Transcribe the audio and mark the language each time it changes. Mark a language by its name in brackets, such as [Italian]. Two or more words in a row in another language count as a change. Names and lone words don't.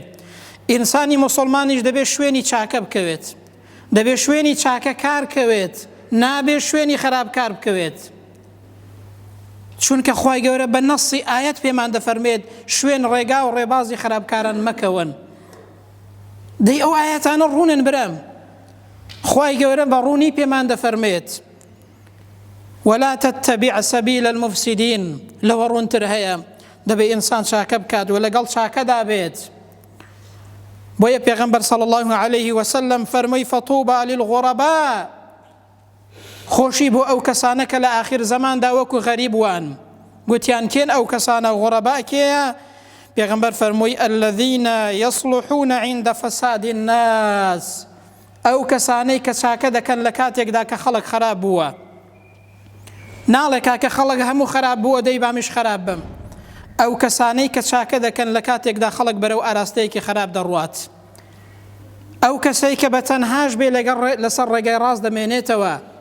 [Central Kurdish] ئینسانی موسڵمانیش دەبێت شوێنی چاکە بکەوێت، دەبێت شوێنی چاکە کار کەوێت، نابێت شوێنی خراپکار بکەوێت. چونکە خوای گەورە بە نەسی ئاەت پێمان دەفەرمێت شوێن ڕێگا و ڕێبازی خراپکاران مەکەون. دەی ئەو ئاەتانە ڕوونن برام، خوای گەورە بە ڕوونی پێمان دەفەرمێت [Arabic] ولا تتبع سبيل المفسدين. [Central Kurdish] لەوە ڕوونتر هەیە دەبێت ئینسان چاکە بکات و لەگەڵ چاکەدا بێت. بۆیە پێغەمبەر [Arabic] صلی الله عليه وسلم [Central Kurdish] فەرمووی [Arabic] فطوبى للغرباء، [Central Kurdish] خۆشی بۆ ئەو کەسانە کە لە ئاخر زەماندا وەکو غەریب وان. گوتیان کێن ئەو کەسانە غورەبا کێیە؟ پێغەمبەر فەرمووی [Arabic] الذين يصلحون عند فساد الناس، [Central Kurdish] ئەو کەسانەی کە چاکە دەکەن لە کاتێکدا کە خەڵک خراپ بووە. ناڵێ کاکە خەڵک هەموو خراپ بووە دەی بامیش خراپ بم. ئەو کەسانەی کە چاکە دەکەن لە کاتێکدا خەڵک بەرەو ئاراستەیەکی خراپ دەڕوات. ئەو کەسەی کە بە تەنهاش بێ لەسەر ڕێگای ڕاست دەمێنێتەوە.